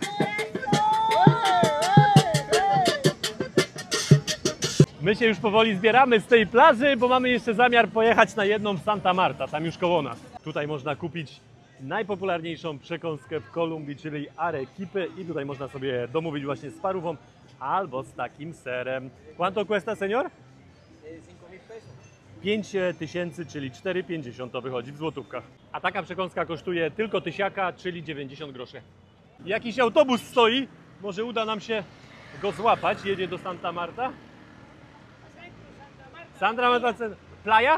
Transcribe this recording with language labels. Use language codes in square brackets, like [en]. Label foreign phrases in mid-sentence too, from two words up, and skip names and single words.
[pl] My się już powoli zbieramy z tej plaży, bo mamy jeszcze zamiar pojechać na jedną w Santa Marta, tam już koło nas. Tutaj można kupić najpopularniejszą przekąskę w Kolumbii, czyli arequipy i tutaj można sobie domówić właśnie z parówą albo z takim serem. [es] ¿Cuánto cuesta, señor? 5000, [pl] czyli 4,50 to wychodzi w złotówkach. A taka przekąska kosztuje tylko tysiaka, czyli 90 groszy. Jakiś autobus stoi, może uda nam się go złapać, jedzie do Santa Marta. [es] Santa Marta, playa?